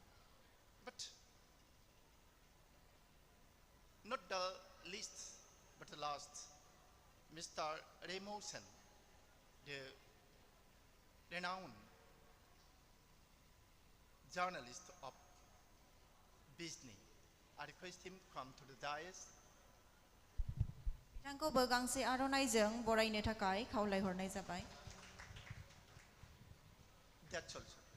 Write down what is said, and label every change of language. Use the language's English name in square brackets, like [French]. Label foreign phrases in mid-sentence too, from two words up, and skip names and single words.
[English] But not the least, but the last, Mr. Ramosen, the renowned journalist of Disney. I request him to come to the dais. [Bodo] बिथांखौबो गांसे आर'नाइजों बरायनो थाखाय खावलायहरनाय जाबाय। [English] That's also.